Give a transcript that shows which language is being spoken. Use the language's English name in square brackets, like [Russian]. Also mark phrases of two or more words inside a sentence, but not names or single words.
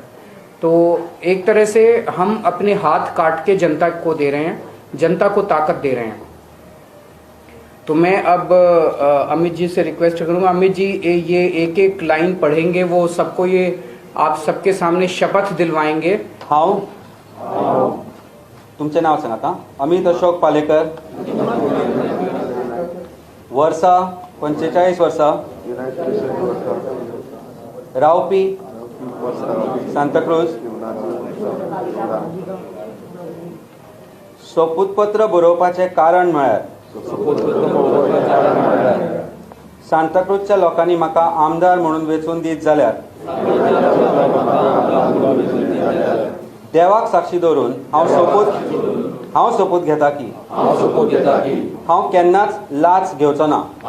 [Hindi] तो एक तरह से हम अपने हाथ काट के जनता को दे रहे हैं, जनता को ताकत दे रहे हैं। तो मैं अब अमित जी से रिक्वेस्ट करूंगा, अमित जी ये एक लाइन पढ़ेंगे, वो सबको ये आप सबके सामने शपथ दिलवाएंगे। [Konkani] हांव तुमचें नाव सांगात। अमित अशोक पालेकर, वर्सा 45 वर्सां, रावपी सांताक्रूज, सोपूतपत्र बरोवपाचें कारण म्हळ्यार सांताक्रूजच्या लोकांनी म्हाका आमदार म्हणून वेंचून दीत जाल्यार देवाक साक्षी दवरून हांव सोपूत घेता की हांव केन्नाच लाच घेवचो ना।